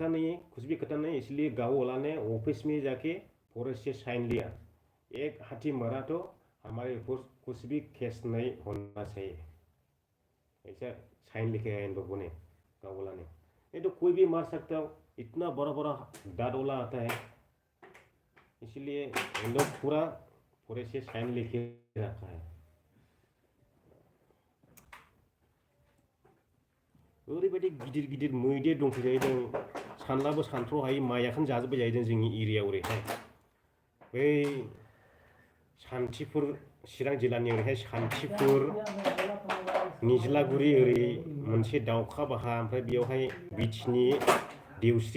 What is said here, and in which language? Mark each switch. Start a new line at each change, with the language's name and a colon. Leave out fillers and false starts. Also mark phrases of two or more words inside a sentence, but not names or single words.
Hindi: नहीं है कुछ भी करता नहीं इसलिए गाँव वाला ने ऑफिस में जाके फॉरेस्ट से साइन लिया एक हाथी मरा तो हमारे ऊपर कुछ भी केस नहीं होना चाहिए ऐसा साइन लिखे है इन लोगों ने गाँव वाला ने नहीं तो कोई भी मार सकता हो इतना बड़ा बड़ा दाद वाला आता है इसलिए इन लोग पूरा फॉरेस्ट से साइन लिखे रखा है
Bodo: ओरैबायदि गिदिर गिदिर मैदेर दंफैजाहैदों सानलाबो सानथ्र' हायै माइयाखौनो जाजोब्बाय जाहैदों जोंनि एरियायाव ओरैहाय बै सान्थिफुर चिरां जिल्लानि ओरैहाय सान्थिफुर निज्लागुरि ओरै मोनसे दाउखा बाहा ओमफ्राय बेयावहाय बिटिनि देवस्रि